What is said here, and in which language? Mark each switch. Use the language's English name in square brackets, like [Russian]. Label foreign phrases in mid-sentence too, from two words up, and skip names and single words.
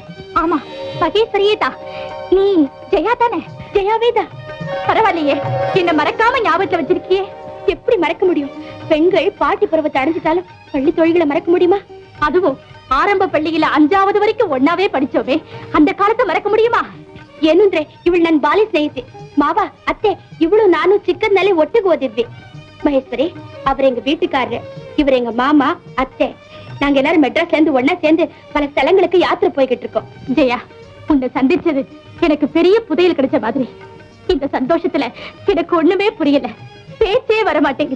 [Tamil] ஆமா, மகேஸ்வரியே தான். நீ ஜெயா தானே? ஜெயாவே தான். பரவாயில்லையே, என்ன மறக்காம ஞாபகத்துல வச்சிருக்கியே. எப்படி மறக்க முடியும்? பெண்கள் பாட்டி பருவத்தை அடைஞ்சிட்டாலும் பள்ளி தொழில்களை மறக்க முடியுமா? அதுவும் ஆரம்ப பள்ளியில 5வது வரைக்கும் ஒன்னாவே படிச்சோமே, அந்த காலத்தை மறக்க முடியுமா? [Kannada] ಏನಂದ್ರೆ ಇವಳು ನನ್ನ ಬಾಲ್ಯ ಸ್ನೇಹಿತೆ. ಮಾವ ಅತ್ತೆ ಇವಳು ನಾನು ಚಿಕ್ಕದ್ನಲ್ಲೇ ಒಟ್ಟಿಗೆ ಓದಿದ್ವಿ. [Tamil] மகேஸ்வரி அவர் எங்க வீட்டுக்காரரு, இவர் எங்க மாமா, அத்தை. நாங்க எல்லாரும் மெட்ராஸ்ல இருந்து ஒன்னா சேர்ந்து பல ஸ்தலங்களுக்கு யாத்திரை போய்கிட்டு இருக்கோம். ஜெயா, உன்னை சந்திச்சது எனக்கு பெரிய புதையல் கிடைச்ச மாதிரி. இந்த சந்தோஷத்துல எனக்கு ஒண்ணுமே புரியல, பேச்சே வர மாட்டேங்குது.